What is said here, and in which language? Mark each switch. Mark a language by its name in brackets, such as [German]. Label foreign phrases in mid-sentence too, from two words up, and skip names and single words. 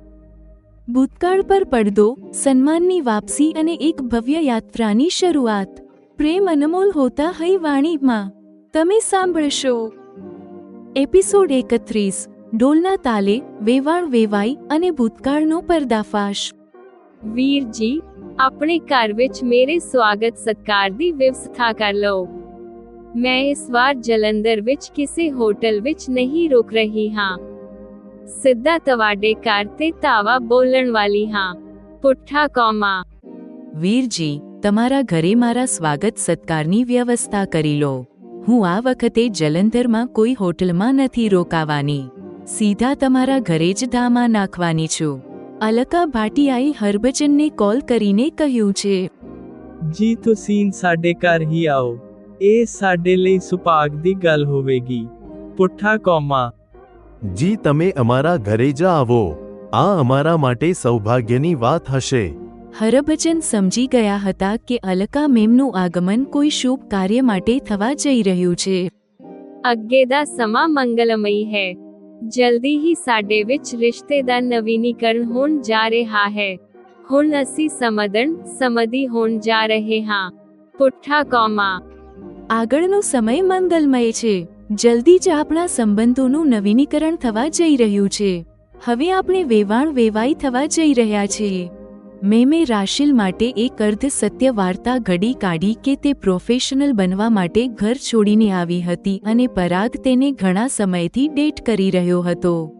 [Gujarati] ભૂતકાળ પર પડદો, સન્માનની વાપસી અને એક ભવ્ય યાત્રાની શરૂઆત. પ્રેમ અનમોલ હોતા હૈ વાણીમાં તમે સાંભળશો. એપિસોડ 31. ઢોલના તાલે, વેવાણ વેવાઈ અને ભૂતકાળનો પર્દાફાશ. [Punjabi] ਵੀਰ ਆਪਣੇ ਘਰ ਵਿੱਚ ਮੇਰੇ ਸਵਾਗਤ ਸਤਿਕਾਰ ਦੀ ਵਿਵਸਥਾ ਕਰ ਲਓ। ਮੈਂ ਇਸ ਵਾਰ ਜਲੰਧਰ ਵਿੱਚ ਕਿਸੇ ਹੋਟਲ ਵਿੱਚ ਨਹੀਂ ਰੁਕ ਰਹੀ ਹਾਂ। ਸਿੱਧਾ ਤੁਹਾਡੇ ਘਰ ਤੇ ਤਾਵਾ ਬੋਲਣ ਵਾਲੀ ਹਾਂ। ਪੁੱਠਾ ਕੌਮਾ। [Gujarati] વીરજી, તમારા ઘરે મારા સ્વાગત સત્કારની વ્યવસ્થા કરી લો. હું આ વખતે જલંધરમાં કોઈ હોટલમાં નથી રોકાવાની. સીધા તમારા ઘરે જ ધામા નાખવાની છું. અલકા ભાટિયાએ હરભજનને કોલ કરીને કહ્યું છે. [Punjabi] ਜੀ ਤੁਸੀਂ ਸਾਡੇ ਘਰ ਹੀ ਆਓ। ਇਹ ਸਾਡੇ ਲਈ ਸੁਭਾਗ ਦੀ ਗੱਲ ਹੋਵੇਗੀ। ਪੁੱਠਾ ਕੌਮਾ। [Gujarati] જી તમે અમારા ઘરે જ આવો, આ અમારા માટે સૌભાગ્યની વાત હશે. હરભજન સમજી ગયા હતા કે અલકા મેમનું આગમન કોઈ શુભ કાર્ય માટે થવા જઈ રહ્યું છે. [Punjabi] ਅੱਗੇ ਦਾ ਸਮਾਂ ਮੰਗਲਮਈ ਹੈ। ਜਲਦੀ ਹੀ ਸਾਡੇ ਵਿੱਚ ਰਿਸ਼ਤੇ ਦਾ ਨਵੀਨੀਕਰਨ ਹੋਣ ਜਾ ਰਿਹਾ ਹੈ। ਹੁਣ ਅਸੀਂ ਸਮਧੀ ਹੋਣ ਜਾ ਰਹੇ ਹਾਂ। ਪੁੱਠਾ ਕੌਮਾ। [Gujarati] આગળનો સમય મંગલમય છે. જલ્દી જ આપણા સંબંધોનું નવીનીકરણ થવા જઈ રહ્યું છે. હવે આપણે વેવાઈ થવા જઈ રહ્યા છીએ. મેમે રાશિલ માટે એક અર્ધ સત્ય વાર્તા ઘડી કાઢી કે તે પ્રોફેશનલ બનવા માટે ઘર છોડીને આવી હતી અને પરાગ તેને ઘણા સમયથી ડેટ કરી રહ્યો હતો.